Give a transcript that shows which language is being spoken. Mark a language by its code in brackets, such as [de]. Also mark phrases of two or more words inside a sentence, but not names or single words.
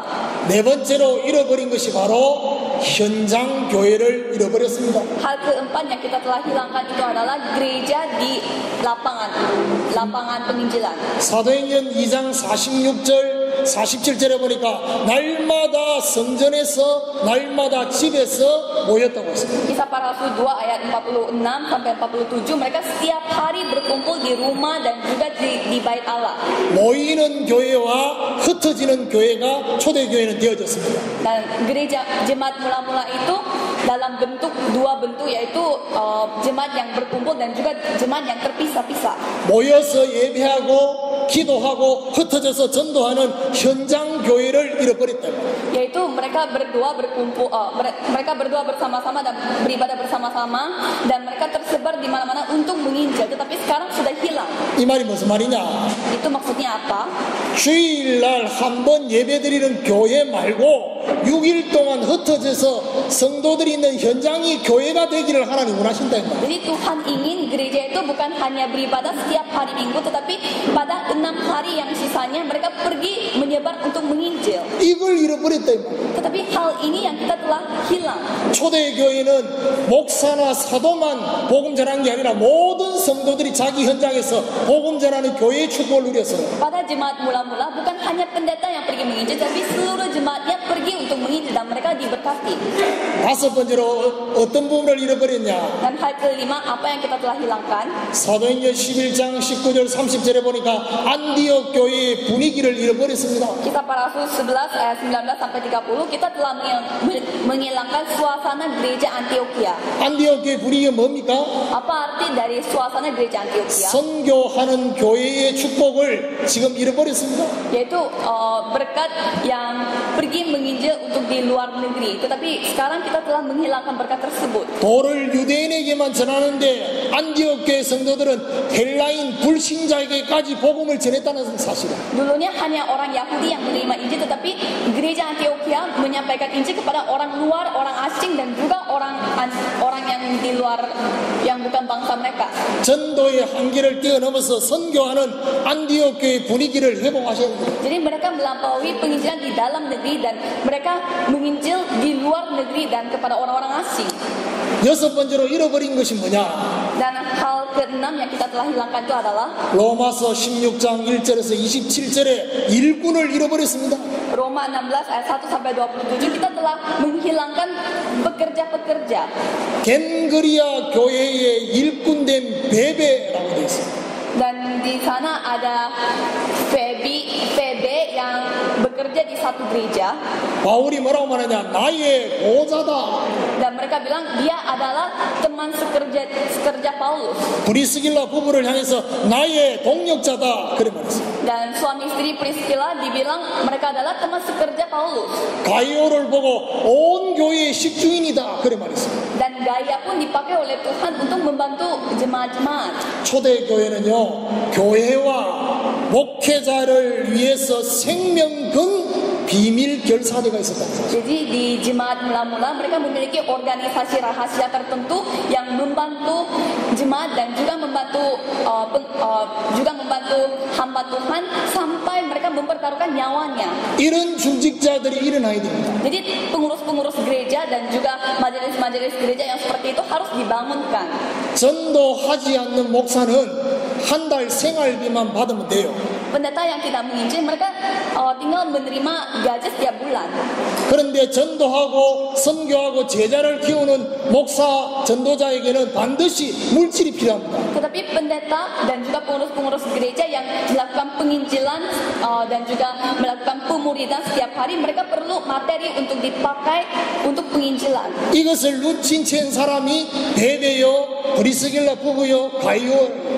[ko] 네 번째로 잃어버린 것이 바로 현장 교회를 잃어버렸습니다. [id] Hal keempat yang kita telah hilangkan itu adalah gereja di lapangan penginjilan. [ko] 사도행전 2장 46절 47절에 보니까 날마다 성전에서 날마다 집에서 모였다고 했습니다. [id] Kisah Para Rasul 2 ayat 46 sampai 47, mereka setiap hari berkumpul di rumah dan juga di bait Allah. [ko] 모이는 교회와 흩어지는 교회가 초대교회는 되어졌습니다. [id] Dan gereja jemaat mula-mula itu dalam dua bentuk, yaitu jemaat yang berkumpul dan juga jemaat yang terpisah-pisah. [ko] 모여서 예배하고 기도하고 흩어져서 전도하는 현장 교회를 잃어버렸다. [id] Yaitu mereka berdua berkumpul, mereka berdua bersama-sama dan beribadah bersama-sama, dan mereka tersebar di mana-mana untuk menginjil. Tetapi sekarang sudah hilang. [ko] 이 말이 무슨 말이냐? [id] Itu maksudnya apa? [ko] 주일날 한 번 예배드리는 교회 말고 6일 동안 흩어져서 성도들이 있는 현장이 교회가 되기를 하나님 원하신다. [id] Jadi Tuhan ingin gereja itu bukan hanya beribadah setiap hari Minggu, tetapi pada 6 hari yang sisanya mereka pergi menyebar untuk menginjil. [ko] 이걸 잃어버렸다. [id] Tetapi hal ini yang kita telah hilang. [ko] 초대교회는 목사나 사도만 복음 전하는 게 아니라 모든 성도들이 자기 현장에서 복음 전하는 교회의 축복을 누렸어요. [id] Pada jemaat mula-mula bukan hanya pendeta yang pergi menginjil, tapi seluruh jemaatnya pergi untuk menginjil dan mereka diberkati. [ko] 다섯 번째로 어떤 부분을 잃어버렸냐? [id] Dan hal kelima, apa yang kita telah hilangkan? [ko] 사도행전 11장 19절 30절에 보니까 안디옥 교회의 분위기를 잃어버렸습니다. [id] Kisah Para Rasul 11 ayat 19 sampai 30, kita telah menghilangkan suasana gereja Antioquia. [ko] 안디옥 교회 분위기가 뭡니까? [id] Apa arti dari suasana gereja Antioquia? [ko] 선교하는 교회의 축복을 지금 잃어버렸습니다. [id] Yaitu berkat yang pergi menginjil untuk di luar negeri. Tetapi sekarang kita telah menghilangkan berkat tersebut. [ko] 도를 유대인에게만 전하는데 안디옥 교회 성도들은 헬라인 불신자에게까지 복음을 전했다는 사실이다. [id] Dulunya hanya orang Yahudi yang menerima Injil, tetapi gereja Antioquia menyampaikan Injil kepada orang luar, orang asing, dan juga orang yang di luar yang bukan bangsa mereka. [ko] 전도의 한계를 뛰어넘어서 선교하는 안디옥 교회 분위기를 회복하셔야 합니다. [id] Jadi mereka melampaui penginjilan di dalam negeri dan mereka menginjil di luar negeri dan kepada orang-orang asing. [ko] 여섯 번째로 잃어버린 것이 뭐냐? [id] Dan hal keenam yang kita telah hilangkan itu adalah [ko] 로마서 16장 1절에서 27절에 일꾼을 잃어버렸습니다. [id] Roma 16 ayat 1 sampai 27, kita telah menghilangkan pekerja-pekerja. [ko] 겐그리아 교회의 일꾼된 베베라고 되어 있습니다. [id] Dan di sana ada Febe yang bekerja di satu gereja. [ko] 바울이 뭐라고 말하냐? 나의 보좌다. [id] Dan mereka bilang dia adalah teman sekerja Paulus. [ko] 브리스길라 부부를 향해서 나의 동력자다. 그래 말했어요. [id] Dan suami istri Priscilla dibilang mereka adalah teman sekerja Paulus. [ko] 가이오를 보고 온 교회의 식주인이다. 그래 말했어요. [id] Dan gaya pun dipakai oleh Tuhan untuk membantu jemaat-jemaat. [ko] 초대교회는요, 교회와 목회자를 위해서 생명 건 비밀 결사대가 있었다는 사실. [id] Jadi di jemaat mula-mula mereka memiliki organisasi rahasia tertentu yang membantu jemaat dan juga membantu hamba Tuhan sampai mereka mempertaruhkan nyawanya. [ko] 이런 중직자들이 일어나야 됩니다. [id] Jadi pengurus-pengurus gereja dan juga majelis-majelis gereja yang seperti itu harus dibangunkan. [ko] 전도하지 않는 목사는 한 달 생활비만 받으면 돼요. [id] Pendeta yang tidak menginjil mereka tinggal menerima gaji setiap bulan. [ko] 그런데 전도하고 선교하고 제자를 키우는 목사 전도자에게는 반드시 물질이 필요합니다. [id] Tetapi pendeta dan juga pengurus-pengurus gereja yang melakukan penginjilan dan juga melakukan pemuridan setiap hari, mereka perlu materi untuk dipakai untuk penginjilan. [ko] 이것을 눈치챈 사람이 베베요, 브리스길라 부부요, 가이오.